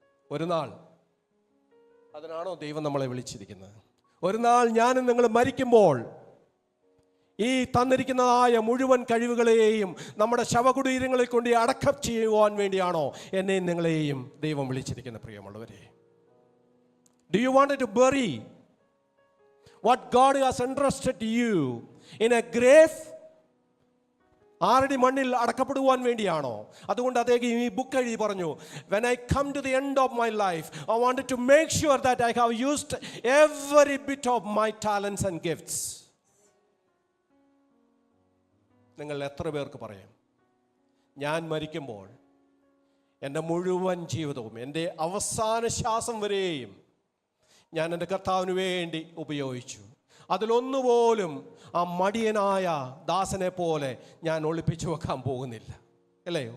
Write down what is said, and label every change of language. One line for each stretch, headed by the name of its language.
Malayalam: ഒരു നാൾ, അതിനാണോ ദൈവം നമ്മളെ വിളിച്ചിരിക്കുന്നത്? ഒരു നാൾ ഞാനും നിങ്ങൾ മരിക്കുമ്പോൾ ഈ തന്നിരിക്കുന്നതായ മുഴുവൻ കഴിവുകളെയും നമ്മുടെ ശവകുടീരങ്ങളിൽ കൊണ്ട് അടക്കം ചെയ്യുവാൻ വേണ്ടിയാണോ എന്നെയും നിങ്ങളെയും ദൈവം വിളിച്ചിരിക്കുന്ന പ്രിയമുള്ളവരെ?
English: Do you want to bury what God has entrusted you in a grave?
Malayalam: ആറടി മണ്ണിൽ അടക്കപ്പെടുവാൻ വേണ്ടിയാണോ? അതുകൊണ്ട് അദ്ദേഹം ഈ ബുക്ക് എഴുതി പറഞ്ഞു,
English: when I come to the end of my life, I wanted to make sure that I have used every bit of my talents and gifts.
Malayalam: നിങ്ങൾ എത്ര പേർക്ക് പറയാം, ഞാൻ മരിക്കുമ്പോൾ എൻ്റെ മുഴുവൻ ജീവിതവും, എൻ്റെ അവസാന ശ്വാസം വരെയും ഞാൻ എൻ്റെ കർത്താവിന് വേണ്ടി ഉപയോഗിച്ചു. അതിലൊന്നുപോലും ആ മടിയനായ ദാസനെ പോലെ ഞാൻ ഒളിപ്പിച്ചു വെക്കാൻ പോകുന്നില്ല, അല്ലേ?